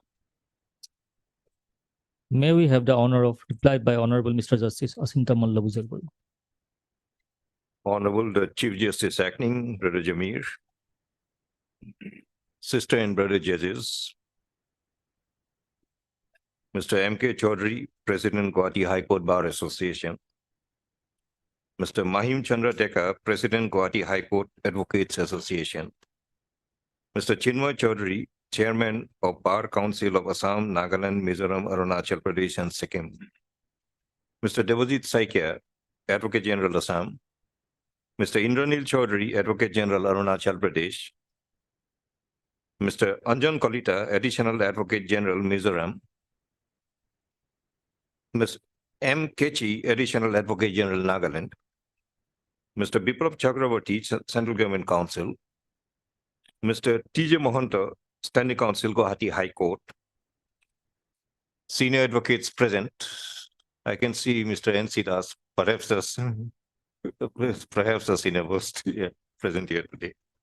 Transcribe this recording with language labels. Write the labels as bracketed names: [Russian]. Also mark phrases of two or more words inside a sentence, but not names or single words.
[English] May we have the honor of reply by Honorable Mr. Justice Achintya Malla Bujor Barua. Honorable the Chief Justice Acting, Brother Jamir, sister and brother judges, Mr. M.K. Chaudhary, President, Gauhati High Court Bar Association, Mr. Mahim Chandra Deka, President, Gauhati High Court Advocates Association. Mr. Chinmoy Chaudhary, Chairman of Bar Council of Assam, Nagaland, Mizoram, Arunachal Pradesh, and Sikkim. Mr. Devajit Saikia, Advocate General, Assam. Mr. Indranil Chaudhary, Advocate General, Arunachal Pradesh. Mr. Anjan Kolita, Additional Advocate General, Mizoram. Ms. M. Kechi, Additional Advocate General, Nagaland. Mr. Biplab Chakraborty, Central Government Council. Mr. T.J. Mohanto, Standing Counsel, Gauhati High Court. Senior advocates present. I can see Mr. N.C. Das, perhaps the senior most present here today.